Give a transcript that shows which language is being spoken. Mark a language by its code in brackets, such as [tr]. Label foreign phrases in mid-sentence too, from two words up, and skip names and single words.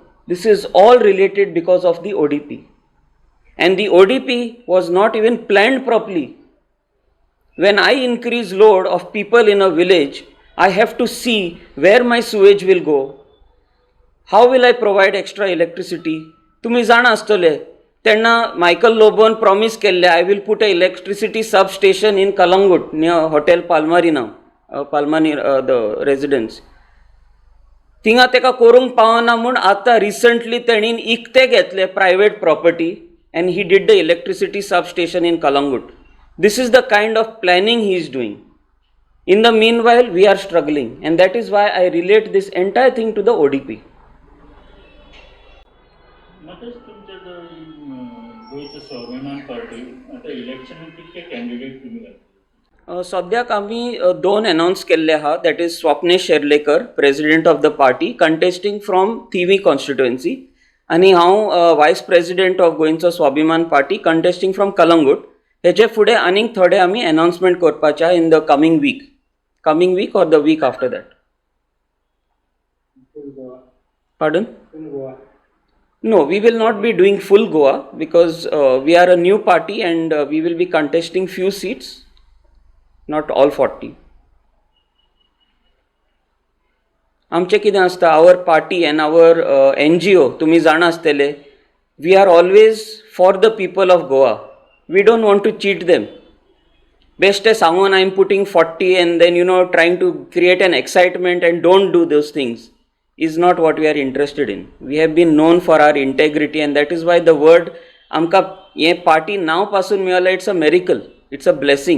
[en] This is all related because of the ODP. And the ODP was not even planned properly. When I increase load of people in a village, I have to see where my sewage will go. How will I provide extra electricity? [kok] तुम्ही जाणा आसतले तेन्ना मायकल लोबोन प्रॉमिस केल्ले [en] I will put a electricity substation in Kalangut near Hotel Palmarina, the residence. [kok] थिंगा तेका करूंक पावना म्हूण आतां रिसंटली तेणीन इकते घेतले [en] private property and he did the electricity substation in Kalangut. This is the kind of planning he is doing. In the meanwhile, we are struggling, and that is why I relate this entire thing to the ODP. [kok] मध्येच तुमच्या गोयच्या स्वाभिमान पार्टी आता इलेक्शनाक कितके कॅन्डिडेट तुम्ही घातले? सद्याक आमी दोन अनाउन्स केल्ले आहा, [en] that is [kok] स्वप्नेश शेर्लेकर, [en] president of the party, contesting from Thivi constituency, [kok] आनी हांव [en] vice president of [kok] गोंयचो स्वाभिमान पार्टी [en] contesting from Calangute. [kok] हेचे फुडें आनीक थोडे आमी अनाउन्समेंट करपाचे [en] in the coming week or the week after that. Pardon? No, we will not be doing full Goa because we are a new party and we will be contesting few seats, not all 40. [kok] आमचे कितें आसता, [en] our party and our NGO, [kok] तुमी जाणा आसतले, [en] we are always for the people of Goa. We don't want to cheat them. Best as someone I'm putting 40 and then trying to create an excitement and don't do those things is not what we are interested in. We have been known for our integrity and that is why the word [kok] amka ye [en] party now [kok] pasun miyala, [en] it's a miracle, it's a blessing.